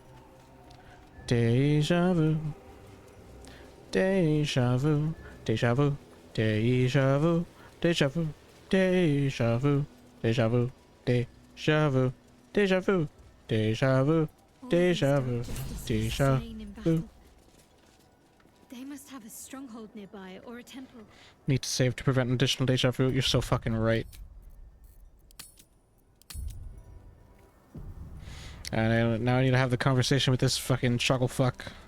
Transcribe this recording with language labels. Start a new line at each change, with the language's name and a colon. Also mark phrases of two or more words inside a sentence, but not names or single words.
English: Deja vu. Deja vu. Deja vu. Deja vu. Deja vu. Deja vu. Deja vu. Deja vu. Deja vu. Deja vu. Deja vu. Deja vu. They must have a stronghold nearby or a temple. Need to save to prevent additional deja vu. You're so fucking right. And now I need to have the conversation with this fucking chuckle fuck.